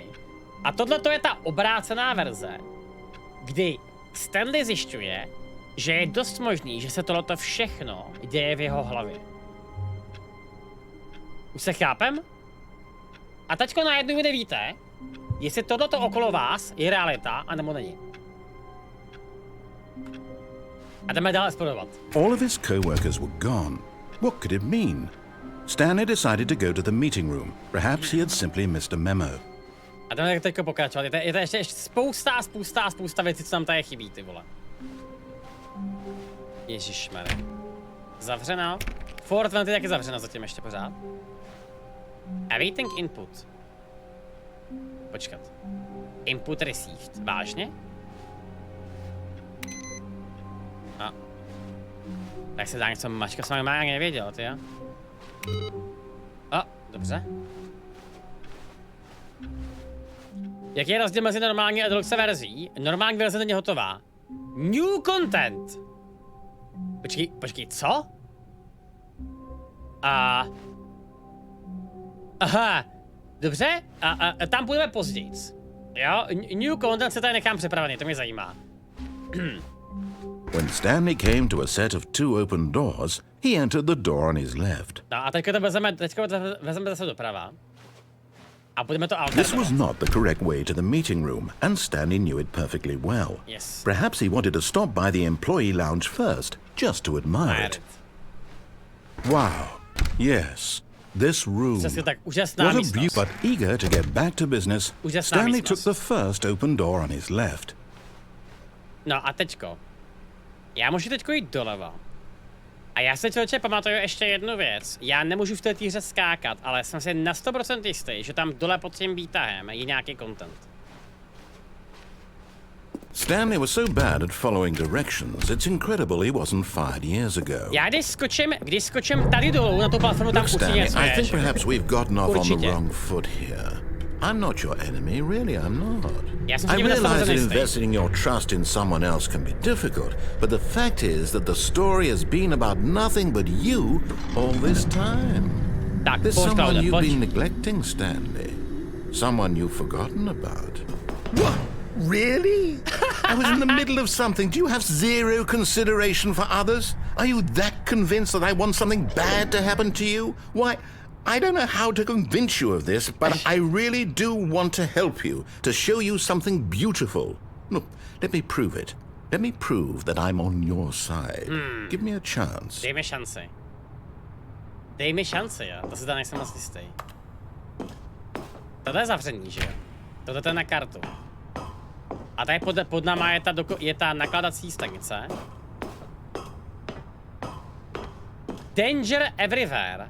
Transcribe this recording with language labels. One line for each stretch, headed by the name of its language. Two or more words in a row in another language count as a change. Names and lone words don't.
Czech: A tohleto je ta obrácená verze, kdy Stanley zjišťuje, že je dost možný, že se tohleto všechno děje v jeho hlavě. Už se chápem? A teďko najednou vy nevíte, jestli tohleto okolo vás je realita, anebo není. A jdeme dál explorovat.
English: All of his co-workers were gone. What could it mean? Stanley decided to go to the meeting room. Perhaps he had simply missed a memo.
Czech: A jdeme teďko pokračovat. Je to ještě spousta věcí, co tam tady chybí, ty vole. Ježišmarja. Zavřeno. Fort Vent je taky zavřeno zatím ještě pořád.
English: Awaiting input. Počkat. Input received.
Czech: Vážně? A. Tak se dá něco mačka s vámi má ani nevěděl, ty jo? A, dobře. Jaký je rozdíl mezi normální a Deluxe verzí? Normální verze není hotová.
English: New content!
Czech: Počkej, co? Aha, dobře, a tam půjdeme později. Jo,
English: new content
Czech: se tady nechám připravený, to mě zajímá.
English: When Stanley came to a set of two open doors, he entered the door on his left.
Czech: No a teďka to vezmeme zase doprava. A budeme to alternovat.
English: This was not the correct way to the meeting room, and Stanley knew it perfectly well. Yes. Perhaps he wanted to stop by the employee lounge first, just to admire it. Wow. Yes. This room.
Czech: Tak
English: what a view, but eager to get back to business, Stanley took the first open door on his left.
Czech: No a teďko. Já můžu teďko jít doleva. A já se člověče pamatuju ještě jednu věc. Já nemůžu v té hře skákat, ale jsem si na 100% jistý, že tam dole pod tím výtahem je nějaký content.
English: Stanley was so bad at following directions, it's incredible he wasn't fired years ago.
Czech: Já když skočím tady dolů na tu platformu, tam určitě něco je.
English: I think perhaps we've gotten off on the wrong foot here. I'm not your enemy, really, I'm not.
Czech: Já jsem
English: I
Czech: tím nastaven
English: realize that
Czech: jistý.
English: investing your trust in someone else can be difficult, but the fact is that the story has been about nothing but you all this time.
Czech: Tak,
English: There's
Czech: pojď,
English: someone
Czech: Klaude,
English: you've
Czech: pojď.
English: been neglecting, Stanley. Someone you've forgotten about. What? Really? I was in the middle of something. Do you have zero consideration for others? Are you that convinced that I want something bad to happen to you? Why, I don't know how to convince you of this, but I really do want to help you, to show you something beautiful. Look, let me prove it. Let me prove that I'm on your side. Give me a chance.
Czech: Dej mi šanci. Dej mi šanci, jo. To se dá nejsem moc jistý. Tohle je zavření, že jo? Tohle je na kartu. A tady pod náma je ta nakládací stanice.
English: Danger everywhere.